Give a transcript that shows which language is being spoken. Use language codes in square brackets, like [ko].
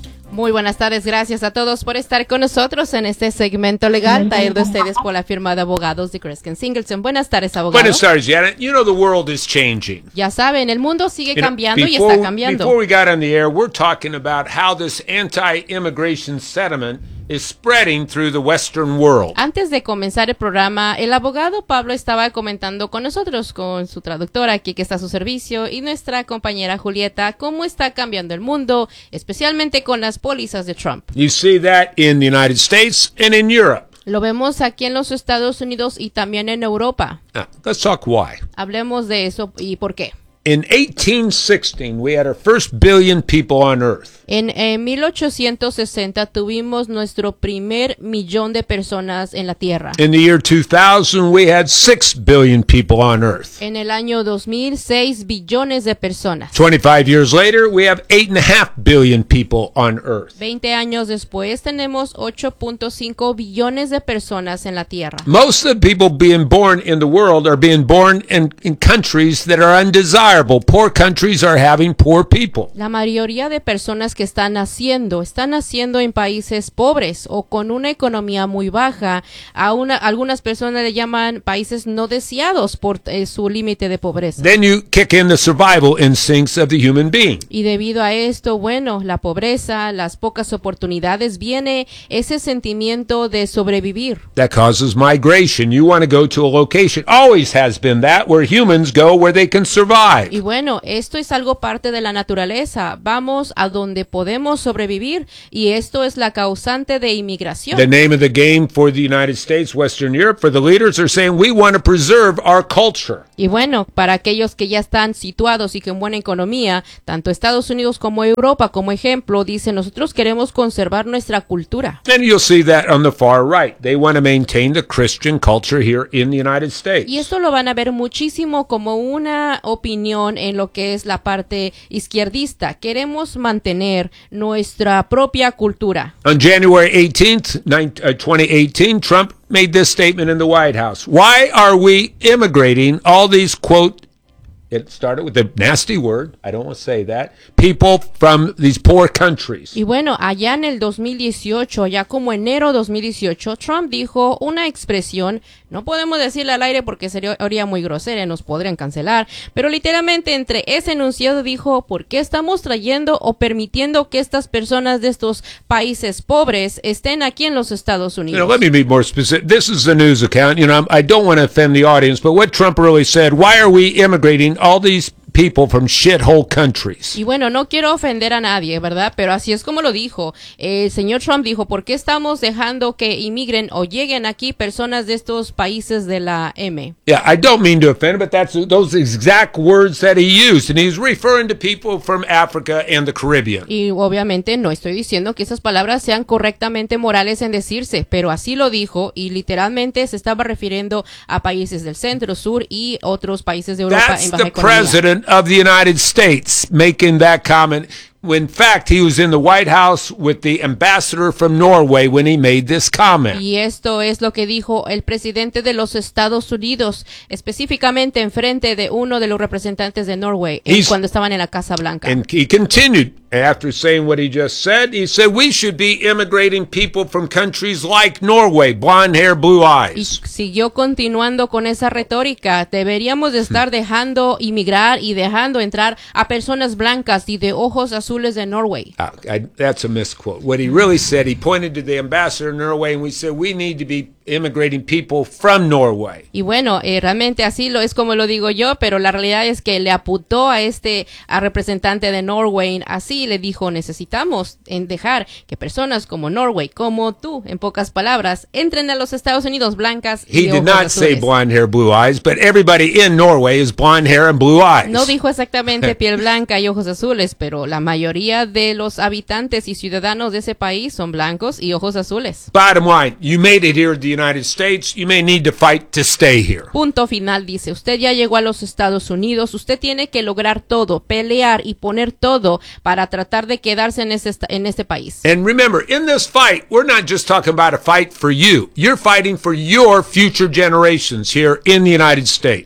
[es] Muy buenas tardes, gracias a todos por estar con nosotros en este segmento legal traído a ustedes por la firma de abogados de Kreskin Singleton. Buenas tardes, abogado. Buenas tardes, Janet. [en] You know, the world is changing. [es] Ya saben, el mundo sigue cambiando y está cambiando. [en] Before we got on the air, we're talking about how this anti-immigration sentiment is spreading through the Western world. [es] Antes de comenzar el programa, el abogado Pablo estaba comentando con nosotros, con su traductora aquí que está a su servicio, y nuestra compañera Julieta, cómo está cambiando el mundo, especialmente con las pólizas de Trump. [en] You see that in the United States and in Europe. [es] Lo vemos aquí en los Estados Unidos y también en Europa. [en] Now, let's talk why. [es] Hablemos de eso y por qué. [en] In 1816, we had our first billion people on Earth. [es] En 1860, tuvimos nuestro primer millón de personas en la Tierra. [en] In the year 2000, we had 6 billion people on Earth. [es] En el año 2000, 6 billones de personas. [en] 25 years later, we have 8.5 billion people on Earth. [es] 20 años después, tenemos 8.5 billones de personas en la Tierra. [en] Most of the people being born in the world are being born in countries that are undesirable. Poor countries are having poor people. [es] La mayoría de personas que están naciendo en países pobres o con una economía muy baja. Algunas personas le llaman países no deseados por su límite de pobreza. [en] Then you kick in the survival instincts of the human being. [es] Y debido a esto, bueno, la pobreza, las pocas oportunidades, viene ese sentimiento de sobrevivir. [en] That causes migration. You want to go to a location. Always has been that, where humans go where they can survive. [es] Y bueno, esto es algo parte de la naturaleza. Vamos a donde podemos sobrevivir, y esto es la causante de inmigración. [en] The name of the game for the United States, Western Europe, for the leaders are saying we want to preserve our culture. [es] Y bueno, para aquellos que ya están situados y con buena economía, tanto Estados Unidos como Europa, como ejemplo, dicen nosotros queremos conservar nuestra cultura. [en] And you'll see that on the far right. They want to maintain the Christian culture here in the United States. [es] Y esto lo van a ver muchísimo como una opinión en lo que es la parte izquierdista. Queremos mantener nuestra propia cultura. [en] On January 18th, 2018, Trump made this statement in the White House. Why are we immigrating all these, quote, It started with a nasty word. I don't want to say that. People from these poor countries. [es] Y bueno, allá en el 2018, ya como enero 2018, Trump dijo una expresión, no podemos decirla al aire porque sería muy grosera y nos podrían cancelar, pero literalmente entre ese enunciado dijo, ¿por qué estamos trayendo o permitiendo que estas personas de estos países pobres estén aquí en los Estados Unidos? [en] You know, let me be more specific. This is a news account. You know, I don't want to offend the audience, but what Trump really said, why are we immigrating all these people from shithole countries. [es] Y bueno, no quiero ofender a nadie, ¿verdad? Pero así es como lo dijo. El señor Trump dijo, ¿por qué estamos dejando que inmigren o lleguen aquí personas de estos países de la M? [en] Yeah, I don't mean to offend, but that's those exact words that he used. And he's referring to people from Africa and the Caribbean. [es] Y obviamente no estoy diciendo que esas palabras sean correctamente morales en decirse, pero así lo dijo y literalmente se estaba refiriendo a países del centro, sur y otros países de Europa en baja economía. [en] Of the United States making that comment. In fact, he was in the White House with the ambassador from Norway when he made this comment. [es] Y esto es lo que dijo el presidente de los Estados Unidos, específicamente en frente de uno de los representantes de Norway cuando estaban en la Casa Blanca. [en] And he continued after saying what he just said. He said, we should be immigrating people from countries like Norway, blonde hair, blue eyes. [es] Y siguió continuando con esa retórica. Deberíamos estar dejando inmigrar y dejando entrar a personas blancas y de ojos azules de Norway. [en] That's a misquote. What he really said, he pointed to the ambassador of Norway and we said we need to be immigrating people from Norway. [es] Y bueno, realmente así lo es como lo digo yo, pero la realidad es que le apuntó a este a representante de Norway, así le dijo, necesitamos en dejar que personas como Norway, como tú, en pocas palabras, entren a los Estados Unidos blancas y [en] he did not [es] azules. [en] Say blonde hair, blue eyes, but everybody in Norway is blonde hair and blue eyes. [es] No dijo exactamente piel blanca y ojos azules, pero la mayoría de los habitantes y ciudadanos de ese país son blancos y ojos azules. [en] Bottom line, you made it here the United States, you may need to fight to stay here. [es] Punto final, dice, usted ya llegó a los Estados Unidos, usted tiene que lograr todo, pelear y poner todo para tratar de quedarse en este país. [en] And remember, in this fight, we're not just talking about a fight for you. You're fighting for your future generations here in the United States.